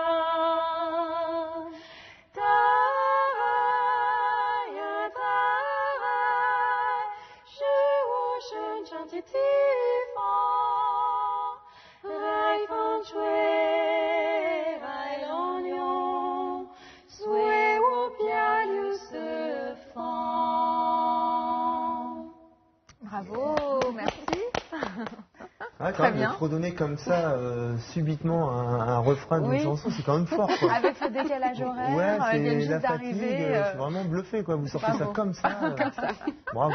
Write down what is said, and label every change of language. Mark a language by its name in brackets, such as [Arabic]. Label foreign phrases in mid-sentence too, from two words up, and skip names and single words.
[Chinese] 大海呀大海，是我生长的地方，海风吹，海浪涌，随我漂流四方。 [French] Bravo, merci. Ah, quand Très même, bien. de fredonner comme ça subitement un refrain d'une Oui. chanson, c'est quand même fort. Quoi. Avec ce décalage horaire, Ouais, ils viennent c'est la juste fatigue, d'arriver. je suis vraiment bluffé quoi. Vous sortez ça bravo. comme ça. Bravo.